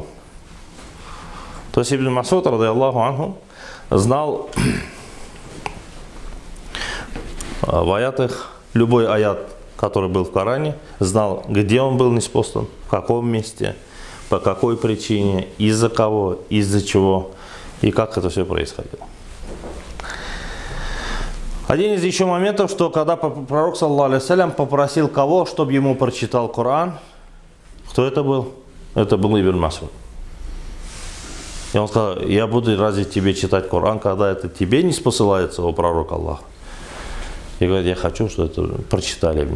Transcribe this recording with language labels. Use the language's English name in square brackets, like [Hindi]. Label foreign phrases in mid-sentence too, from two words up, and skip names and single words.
[Russian] То есть Ибн Масуд, [Arabic] رضي الله عنه, [Russian] знал в аятах, любой аят, который был в Коране, знал, где он был ниспослан, в каком месте, по какой причине, из-за кого, из-за чего и как это все происходило. Один из еще моментов, что когда пророк, [Arabic] صلى الله عليه وسلم, [Russian] попросил кого, чтобы ему прочитал Коран, кто это был? Это был Ибн Масуд. И он сказал: я буду разве тебе читать Коран, когда это тебе не спосылается, о пророк Аллаха? И говорит: я хочу, чтобы это прочитали мне.